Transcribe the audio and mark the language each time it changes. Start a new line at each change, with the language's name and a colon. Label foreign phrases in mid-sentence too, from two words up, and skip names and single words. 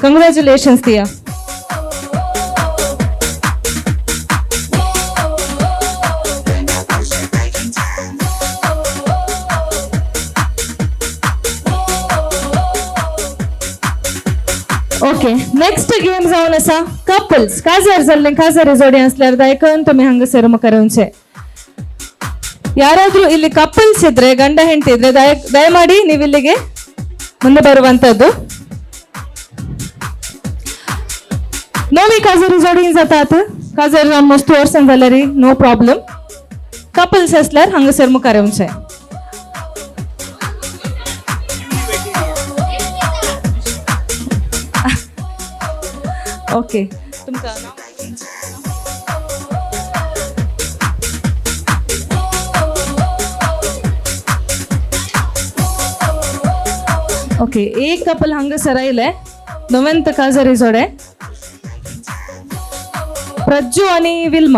Konkani: कंग्रॅच्युलेशन्स तिया.
English: okay next game
Konkani: जावन आसा कपल्स. काजार जाल्ले काजारी जोडी असल्यार दायकन तुम्ही हांगासर मुखार येवचे.
Kannada: ಯಾರಾದ್ರೂ ಇಲ್ಲಿ ಕಪಲ್ಸ್ ಇದ್ರೆ ಗಂಡ ಹೆಂಡತಿ ಇದ್ರೆ ದಯಮಾಡಿ ನೀವು ಇಲ್ಲಿಗೆ ಮುಂದೆ ಬರುವಂತದ್ದು.
Konkani: नोवी काजरी जोडीन जातात. काजर मस्त वर्सन जाल्यार
English: no problem.
Konkani: कपल्स असल्यार हांगासर मुखार येवचे. ओके तुमका ओके एक कपल हांगासर आयले दोवेंत काजरी जोडे प्रज्जू आणि विल्मा.